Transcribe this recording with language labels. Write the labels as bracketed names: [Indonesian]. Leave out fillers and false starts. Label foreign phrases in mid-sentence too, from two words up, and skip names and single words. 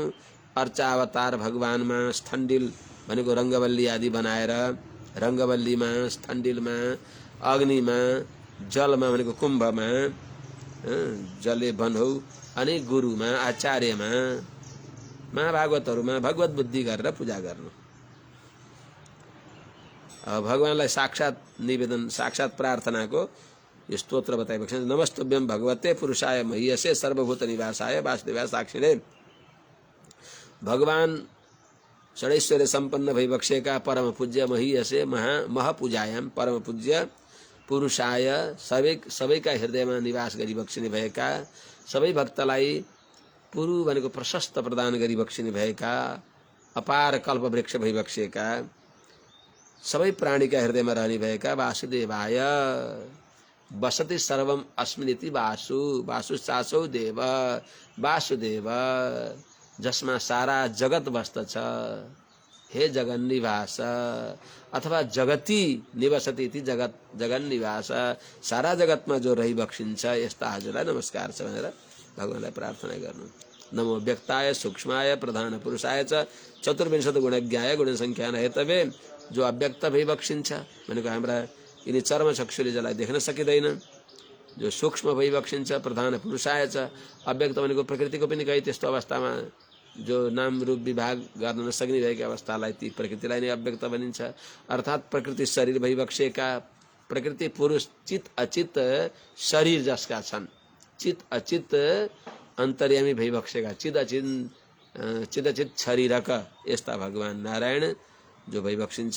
[Nepali] अर्चावतार भगवानमा, स्थण्डिल भनेको रङ्गवल्ली आदि बनाएर, रङ्गवल्लीमा, स्थण्डिलमा, अग्निमा, जलमा भनेको कुम्भमा, जले बनौ, अनि गुरुमा, आचार्यमा, महाभागवतहरूमा भगवत बुद्धि गरेर पूजा गर्नु। भगवानलाई साक्षात निवेदन, साक्षात प्रार्थनाको यो स्तोत्र बताइएको छ। [Sanskrit] नमस्तुभ्यं भगवते पुरुषाय मह्यसे सर्वभूत निवासाय वासुदेवाय साक्षिणे। [Nepali] भगवान षडैश्वर्य सम्पन्न भइबक्सेका परम पूज्य [Sanskrit] महीयसे महपूजायाम परम पूज्य पुरुषाय [Nepali] सबैका हृदयमा निवास गरिबक्सिने भएका, सबै भक्तलाई पुरु भनेको प्रशस्त प्रदान गरिबक्सिने भएका, अपार कल्पवृक्ष भइबक्सेका, सबै प्राणीका हृदयमा रहने भएका [Sanskrit] वासुदेवाय वसति सर्वम अस्मिनिति वासु वासु चासौ देव वासुदेव, [Nepali] जसमा सारा जगत बस्दछ। हे जगन निवास अथवा [Sanskrit] जगती निवसति इति जगन निवास, [Nepali] सारा जगतमा जो रहिबक्सिन्छ यस्ता हजुरलाई नमस्कार छ भनेर भगवानलाई प्रार्थना गर्नु। [Sanskrit] नमो व्यक्ताय सूक्ष्माय प्रधान पुरुषाय च चतुर्विंशत गुणज्ञाय गुणसङ्ख्यान हेतवे। [Nepali] जो अव्यक्त भइबक्सिन्छ भनेको हाम्रा यिनी चर्म चक्षुले जसलाई देख्न सकिँदैन, जो सूक्ष्म भइबक्सिन्छ [Sanskrit] प्रधान पुरुषाय च, [Nepali] अव्यक्त भनेको प्रकृतिको पनि कहीँ त्यस्तो अवस्थामा जो नाम रूप विभाग गर्न नसक्ने भएका अवस्थालाई, ती प्रकृतिलाई नै अव्यक्त भनिन्छ। अर्थात् प्रकृति शरीर भइबक्सेका, प्रकृति पुरुष चित अचित शरीर जसका छन्, चित अचित अन्तर्यामी भइबक्सेका, चित अचित शरीरक यस्ता भगवान नारायण जो भइबक्सिन्छ।